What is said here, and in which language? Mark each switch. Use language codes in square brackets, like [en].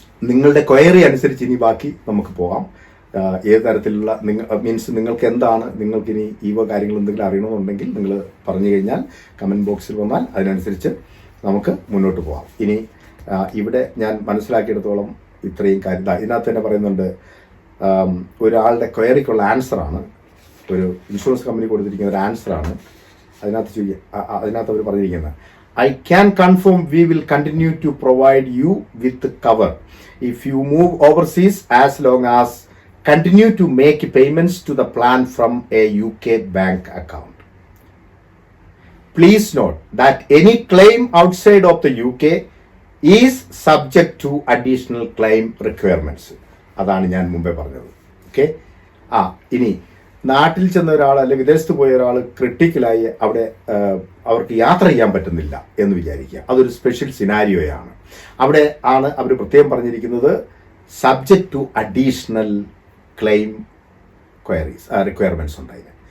[ml] നിങ്ങളുടെ ക്വയറി അനുസരിച്ച് ഇനി ബാക്കി നമുക്ക് പോകാം. ഏത് തരത്തിലുള്ള നിങ്ങൾക്ക് എന്താണ്, നിങ്ങൾക്കിനി ഈ കാര്യങ്ങൾ എന്തെങ്കിലും അറിയണമെന്നുണ്ടെങ്കിൽ നിങ്ങൾ പറഞ്ഞു കഴിഞ്ഞാൽ കമൻറ്റ് ബോക്സിൽ വന്നാൽ അതിനനുസരിച്ച് നമുക്ക് മുന്നോട്ട് പോകാം. ഇനി ഇവിടെ ഞാൻ മനസ്സിലാക്കിയെടുത്തോളം ഇത്രയും കാര്യം ഇതിനകത്ത് തന്നെ പറയുന്നുണ്ട്. ഒരാളുടെ ക്വയറിക്കുള്ള ആൻസറാണ്, ഒരു ഇൻഷുറൻസ് കമ്പനി കൊടുത്തിരിക്കുന്ന ഒരു ആൻസറാണ്. അതിനകത്ത് അവർ പറഞ്ഞിരിക്കുന്നത്, [en] I can confirm we will continue to provide you with cover if you move overseas as long as continue to make payments to the plan from a UK bank account. Please note that any claim outside of the UK is subject to additional claim requirements. [ml] അതാണ് ഞാൻ മുമ്പേ പറഞ്ഞത്. Okay. ഇനി നാട്ടിൽ ചെന്ന ഒരാൾ അല്ലെങ്കിൽ വിദേശത്ത് പോയ ഒരാൾ ക്രിട്ടിക്കലായി അവിടെ അവർക്ക് യാത്ര ചെയ്യാൻ പറ്റുന്നില്ല എന്ന് വിചാരിക്കുക. അതൊരു സ്പെഷ്യൽ സിനാരിയോയാണ്. അവിടെ ആണ് അവർ പ്രത്യേകം പറഞ്ഞിരിക്കുന്നത് subject to additional claim requirements ഉണ്ടായിന്.